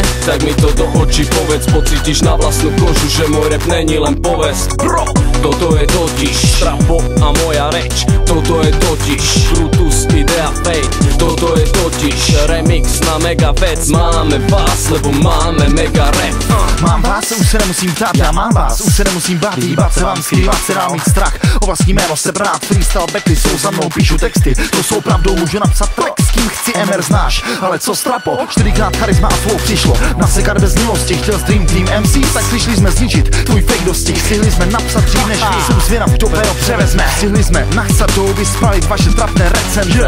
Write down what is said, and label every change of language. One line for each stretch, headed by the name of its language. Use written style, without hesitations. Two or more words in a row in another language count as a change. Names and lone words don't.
Slovak: Tak mi to do očí povedz, pocítiš na vlastnú kožu, že môj rap není len povesť. Bro, toto je totiž Strapo a moja reč. Toto je totiž Brutus, Idea Fate. Toto je totiž remix na mega vec. Máme vás, lebo máme mega rap.
Czech: Mám vás, už se nemusím ptát, já mám vás, už se nemusím bát, hýbat se vám, skrývat se dál mít strach. O vlastní jméno se brát, freestyle backy jsou za mnou, píšu texty, to jsou pravdou, můžu napsat track, s kým chci, MR znáš, ale co Strapo, 4krát charisma a flow přišlo, nasekat bez milosti, chtěl Dream Team MC, tak přišli jsme zničit tvůj fake dostih, stihli jsme napsat dřív než vy, jsem zvědav, kdo pero převezme, stihli jsme nachcat doby, spalit vaše trapné recenze.